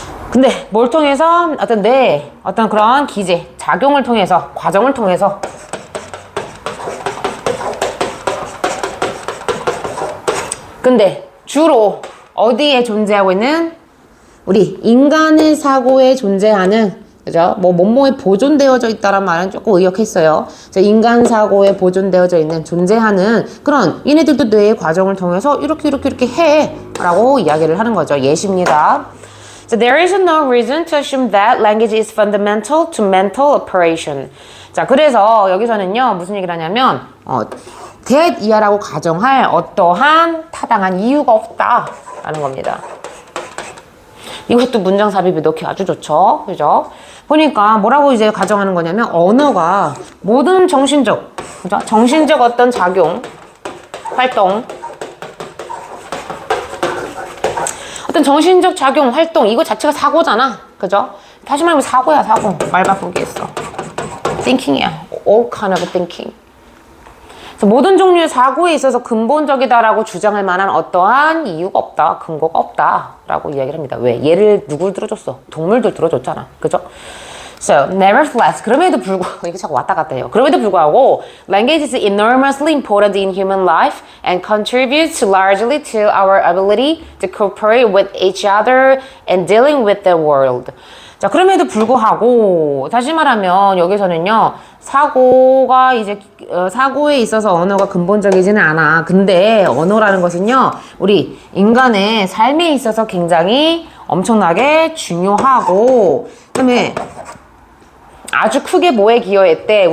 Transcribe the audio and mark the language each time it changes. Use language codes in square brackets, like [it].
[ko] 근데 뭘 통해서 어떤 그런 기제, 작용을 통해서, 과정을 통해서 근데 주로 어디에 존재하고 있는 우리 인간의 사고에 존재하는 그죠? 뭐뭐에 보존되어져 있다란 말은 조금 의역했어요. 인간 사고에 보존되어져 있는 존재하는 그런 얘네들도 뇌의 과정을 통해서 이렇게 해 라고 이야기를 하는 거죠. 예시입니다. [en] So there is no reason to assume that language is fundamental to mental operation. [ko] 자, 그래서 여기서는요, 무슨 얘기를 하냐면, that 이하라고 가정할 어떠한 타당한 이유가 없다라는 겁니다. 이것도 문장 삽입에 넣기 아주 좋죠. 그죠? 보니까 뭐라고 이제 가정하는 거냐면, 언어가 모든 정신적, 그죠? 정신적 어떤 작용, 활동, 어떤 정신적 작용, 활동, 이거 자체가 사고잖아. 그죠? 다시 말하면 사고야, 사고. 말 바꾸기 했어. thinking이야. [en] all kind of thinking. [ko] 그래서 모든 종류의 사고에 있어서 근본적이다라고 주장할 만한 어떠한 이유가 없다, 근거가 없다라고 이야기를 합니다. 왜? 얘를 누굴 들어줬어? 동물들 들어줬잖아. 그죠? [en] So, nevertheless, [ko] 그럼에도 불구하고, 이게 자꾸 왔다 갔다 해요. 그럼에도 불구하고, [en] language is enormously important in human life and contributes largely to our ability to cooperate with each other and dealing with the world. [ko] 자, 그럼에도 불구하고, 다시 말하면, 여기서는요, 사고가 이제, 사고에 있어서 언어가 근본적이지는 않아. 근데, 언어라는 것은요, 우리 인간의 삶에 있어서 굉장히 엄청나게 중요하고, 그 다음에, 아주 크게 뭐에 기여했대?